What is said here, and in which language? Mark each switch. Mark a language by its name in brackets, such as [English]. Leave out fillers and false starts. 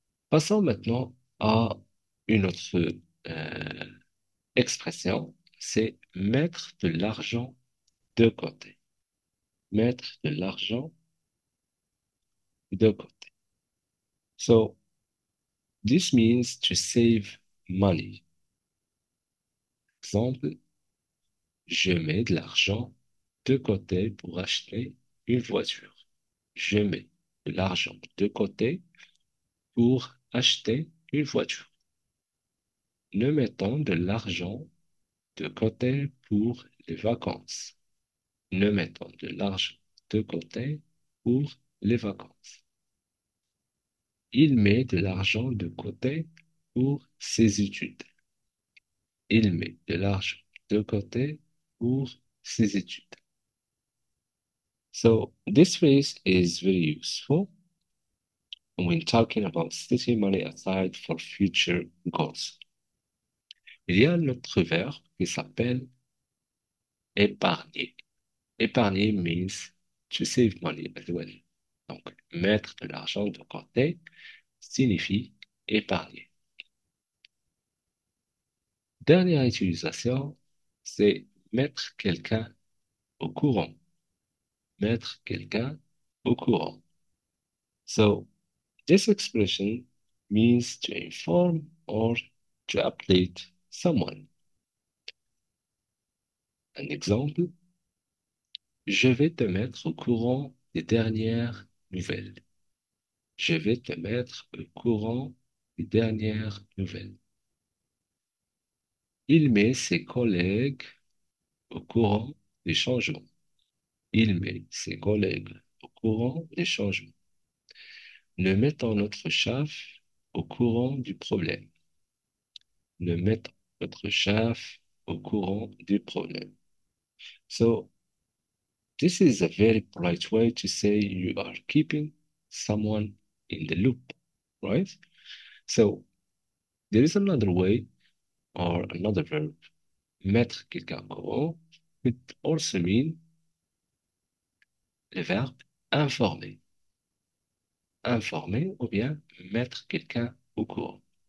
[French] Passons maintenant à une autre euh, expression, c'est mettre de l'argent de côté. Mettre de l'argent de côté. [English] So, this means to save money. [French] Exemple, je mets de l'argent de côté pour acheter une voiture. Je mets de l'argent de côté pour acheter une voiture. Nous mettons de l'argent de côté pour les vacances. Nous mettons de l'argent de côté pour les vacances. Il met de l'argent de côté pour ses études. Il met de l'argent de côté pour ses études. [English] So this phrase is very useful when talking about setting money aside for future goals. [French] Il y a un autre verbe qui s'appelle épargner. [English] Épargner means to save money as well. [French] Donc, mettre de l'argent de côté signifie épargner. Dernière utilisation, c'est mettre quelqu'un au courant. Mettre quelqu'un au courant. [English] So, this expression means to inform or to update someone. [French] Un exemple, je vais te mettre au courant des dernières nouvelles. Je vais te mettre au courant des dernières nouvelles. Il met ses collègues au courant des changements. Il met ses collègues au courant des changements. Nous mettons notre chef au courant du problème. Nous mettons notre chef au courant du problème. [English] So, this is a very polite way to say you are keeping someone in the loop, right? So, there is another way or another verb, [French] mettre quelqu'un au courant, [English] could also mean [French] le verbe informer. Informer ou bien mettre quelqu'un au courant.